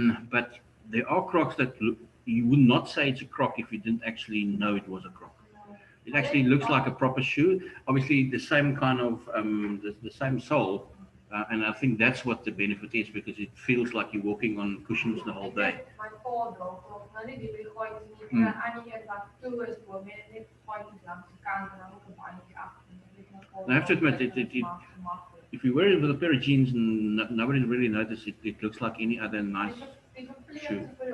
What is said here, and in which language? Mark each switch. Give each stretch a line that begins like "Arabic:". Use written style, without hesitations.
English: But there are Crocs that you would not say it's a Croc if you didn't actually know it was a Croc. It actually looks like a proper shoe. Obviously, the same kind of the same sole, and I think that's what the benefit is because it feels like you're walking on cushions the whole day.
Afrikaans: My pa dra krop, nou nie die gaatjies nie, en aan die een wat toe is bo, net gaatjies langs die kant en dan ook 'n bandjie agter.
English: I have to admit, if you wear it with a pair of jeans and nobody really notices it, it looks like any other nice shoe.